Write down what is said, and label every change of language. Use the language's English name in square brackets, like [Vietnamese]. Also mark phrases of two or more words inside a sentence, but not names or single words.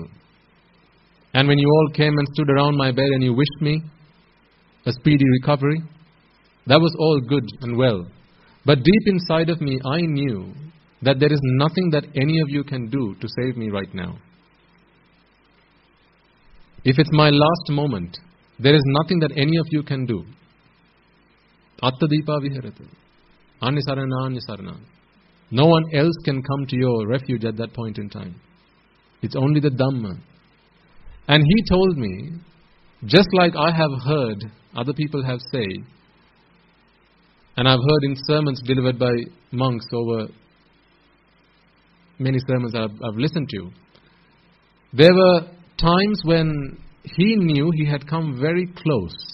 [English] And when you all came and stood around my bed and you wished me a speedy recovery, that was all good and well. But deep inside of me, I knew that there is nothing that any of you can do to save me right now. If it's my last moment, there is nothing that any of you can do. [Pali] Attadipa viharata. Anisarana anisarana. [English] No one else can come to your refuge at that point in time. It's only the Dhamma." And he told me, just like I have heard other people have said, and I've heard in sermons delivered by monks over many sermons I've listened to, there were times when he knew he had come very close.